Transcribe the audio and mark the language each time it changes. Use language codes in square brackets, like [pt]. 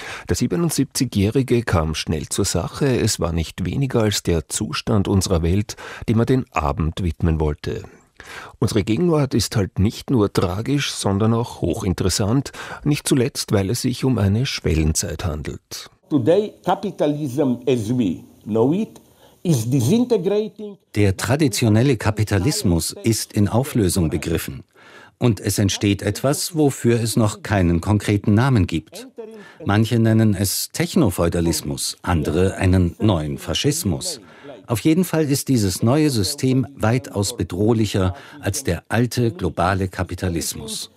[de] Der 77-Jährige kam schnell zur Sache, es war nicht weniger als der Zustand unserer Welt, dem er den Abend widmen wollte. Unsere Gegenwart ist halt nicht nur tragisch, sondern auch hochinteressant, nicht zuletzt, weil es sich um eine Schwellenzeit handelt. [en] Today capitalism as we know it is disintegrating. [de] Der traditionelle Kapitalismus ist in Auflösung begriffen. Und es entsteht etwas, wofür es noch keinen konkreten Namen gibt. Manche nennen es Technofeudalismus, andere einen neuen Faschismus. Auf jeden Fall ist dieses neue System weitaus bedrohlicher als der alte globale Kapitalismus.